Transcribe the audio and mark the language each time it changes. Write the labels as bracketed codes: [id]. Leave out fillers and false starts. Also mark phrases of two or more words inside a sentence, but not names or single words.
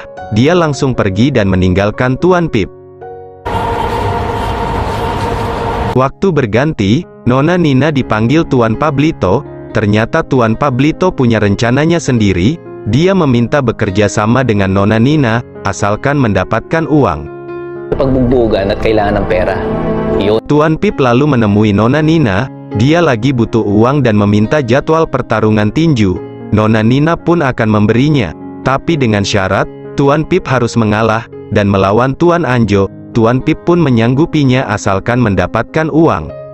[id] Dia langsung pergi dan meninggalkan Tuan Pip. Waktu berganti, Nona Nina dipanggil Tuan Pablito. Ternyata Tuan Pablito punya rencananya sendiri. Dia meminta bekerja sama dengan Nona Nina, asalkan mendapatkan uang. [tl] Pagbugbugan at kailangan ng pera. Yun. [id] Tuan Pip lalu menemui Nona Nina. Dia lagi butuh uang dan meminta jadwal pertarungan tinju. Nona Nina pun akan memberinya. Tapi dengan syarat, Tuan Pip harus mengalah, dan melawan Tuan Anjo. Tuan Pip pun menyanggupinya asalkan mendapatkan uang.